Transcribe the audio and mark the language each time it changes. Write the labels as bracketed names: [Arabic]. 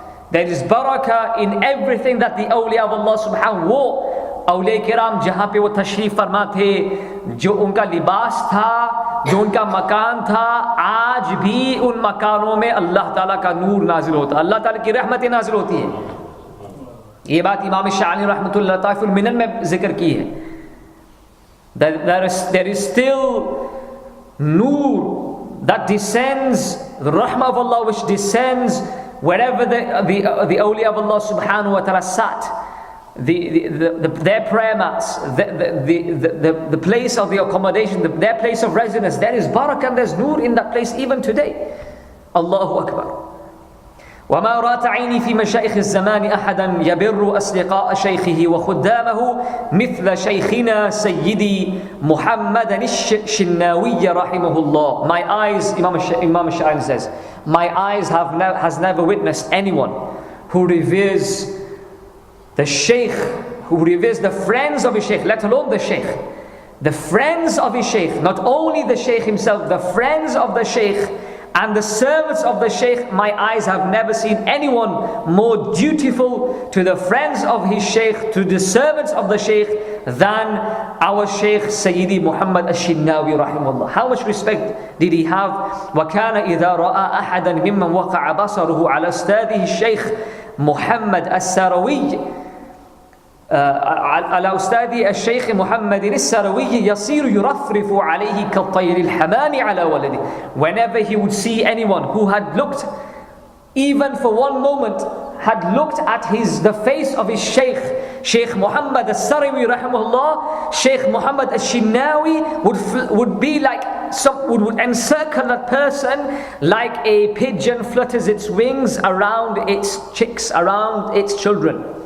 [English] There is barakah in everything that the awliya of Allah [Hindi] subhanahu wa awliya kiram jahan pe wo tashrif farma the, jo unka libas tha, जो उनका मकान था, आज भी उन मकानों में अल्लाह ताला का नूर नाजिल होता है, अल्लाह ताला की रहमतें नाजिल होती हैं. ये बात इमाम शाअनी रहमतुल्लाह ताला फिल मिनन में जिक्र की है. [English] There is still noor that descends, the rahmah of Allah which descends wherever the awliya of Allah subhanahu wa ta'ala sat, their prayer mats, the place of the accommodation, their place of residence. There is barakah and there's noor in that place even today. Allahu Akbar. [Arabic] وما رات عيني في مشايخ الزمان أحدا يبر أصدقاء شيخه وخدامه مثل شيخنا سيدي محمد الشناوي رحمه الله. [English] My eyes, Imam Sha'rani says, my eyes has never witnessed anyone who reveres the Shaykh, who reveres the friends of his Shaykh, let alone the Shaykh. The friends of his Shaykh, not only the Shaykh himself, the friends of the Shaykh and the servants of the Shaykh. My eyes have never seen anyone more dutiful to the friends of his Shaykh, to the servants of the Shaykh, than our Shaykh Sayyidi Muhammad al-Shinnawi rahimahullah. How much respect did he have? [Arabic] وَكَانَ إِذَا رَأَى أَحَدًا مِمَّنْ وَقَعَ بَصَرُهُ عَلَى أُسْتَاذِهِ الشَّيْخِ محمد السروي على أستاذي الشيخ محمد السروي يصير يرفرف عليه كالطير الحمام على ولده. [English] Whenever he would see anyone who had looked, even for one moment, had looked at the face of his Shaykh Muhammad al-Sarawi rahimahullah, Shaykh Muhammad al-Shinnawi would be like would encircle that person like a pigeon flutters its wings around its chicks, around its children.